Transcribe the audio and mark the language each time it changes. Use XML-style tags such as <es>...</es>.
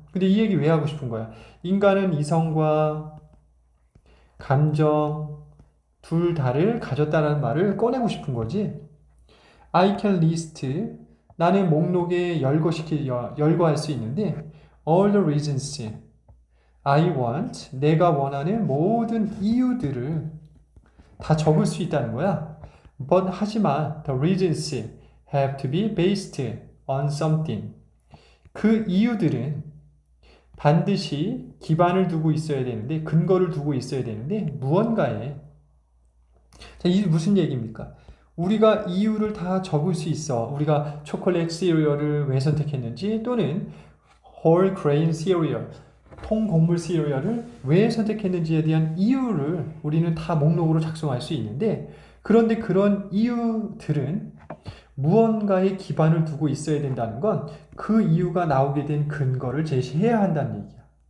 <ko>근데 이 얘기 왜 하고 싶은 거야? 인간은 이성과 감정 둘 다를 가졌다는 말을 꺼내고 싶은 거지.</ko> <en>I can list,</en> <ko>나는 목록에 열거할 수 있는데</ko> <en>all the reasons I want,</en> <ko>내가 원하는 모든 이유들을 다 적을 수 있다는 거야.</ko> <en>But</en> <ko>하지만</ko> <en>the reasons have to be based on something.</en> <ko>그 이유들은 반드시 기반을 두고 있어야 되는데, 근거를 두고 있어야 되는데 무언가에. 자, 이게 무슨 얘기입니까? 우리가 이유를 다 적을 수 있어. 우리가 초콜릿 시리얼을 왜 선택했는지, 또는</ko> <en>whole grain cereal,</en> <ko>통곡물 시리얼을 왜 선택했는지에 대한 이유를 우리는 다 목록으로 작성할 수 있는데, 그런데 그런 이유들은 무언가에 기반을 두고 있어야 된다는 건 그 이유가 나오게 된 근거를 제시해야 한다는 얘기야.</ko>